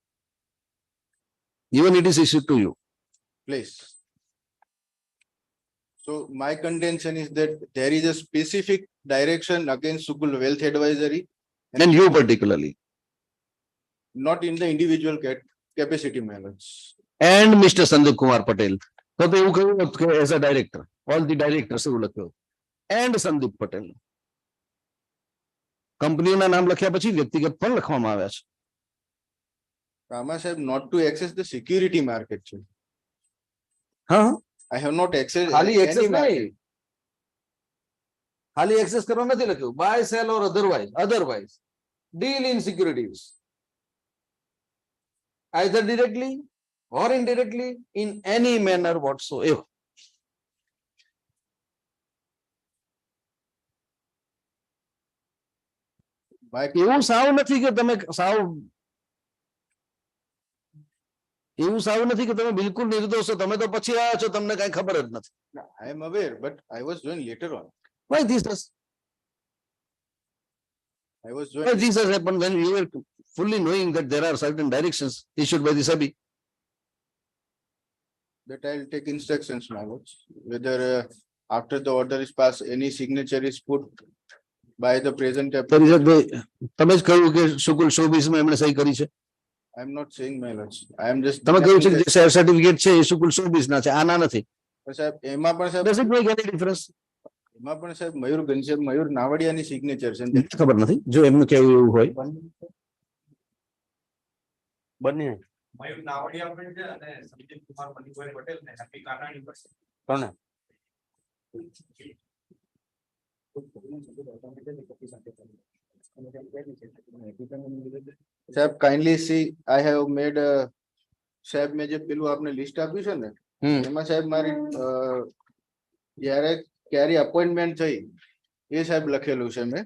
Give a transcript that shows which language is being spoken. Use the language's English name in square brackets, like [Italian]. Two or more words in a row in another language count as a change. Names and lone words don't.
[English] Even it is issued to you. Please. So my contention is that there is a specific direction against Sukul Wealth Advisory, And you particularly. not in the individual capacity, my lords. And Mr. Sandeep Kumar Patel. [Gujarati] તો તો એવું કહ્યું કે [English] as a director all the directors [Gujarati] એવું લખ્યું એન્ડ સંદીપ પટેલ. કંપનીઓના નામ લખ્યા પછી વ્યક્તિગત પણ લખવામાં આવ્યા છે. [English] Rama Sahib, not to access the security market. [Gujarati] હા [English] I have not accessed [Gujarati] ખાલી [English] any એક્સેસ market. [Gujarati] નહીં, ખાલી એક્સેસ કરવા નથી લખ્યું. [English] by sale or otherwise deal in securities either directly or indirectly in any manner whatsoever. [Gujarati] એવું સાવ નથી કે તમે સાવ એવું સાવ નથી કે તમે બિલકુલ નિર્દોષ છો. તમે તો પછી આવ્યા છો, તમને કઈ ખબર જ નથી. [English] I am aware, but I was joined later on. Why this I was has happened when you were fully knowing that there are certain directions issued by the SEBI? That I'll take instructions, my lords, whether after the order is passed, any signature is put by the present. [Gujarati] તમે જ કહ્યું કે શુકુલ શોબીસમાં એમણે સહી કરી છે. [English] I am not saying, my lords. I am just. [Gujarati] તમે કહ્યું છે કે જે શેર સર્ટિફિકેટ છે એ શુકુલ શોબીસના છે, આના નથી. સાહેબ એમાં પણ સાહેબ [English] Does it make any difference? [Gujarati] એમાં પણ સાહેબ મયુર ઘનશ્યામ મયુર નાવડિયાની સિગ્નેચર છે. ખબર નથી જો એમનું કેવું એવું હોય. બંને મયુર નાવડિયા પણ છે અને સંદીપ કુમાર મણિભાઈ પટેલ ને હેપી કાનાણી પણ છે. કોને સાહેબ [English] kindly see I have made [Gujarati] સાહેબ મેં જે પેલું આપને લિસ્ટ આપ્યું છે ને એમાં સાહેબ મારી જ્યારે ક્યારે અપોઇન્ટમેન્ટ થઈ એ સાહેબ લખેલું છે મેં.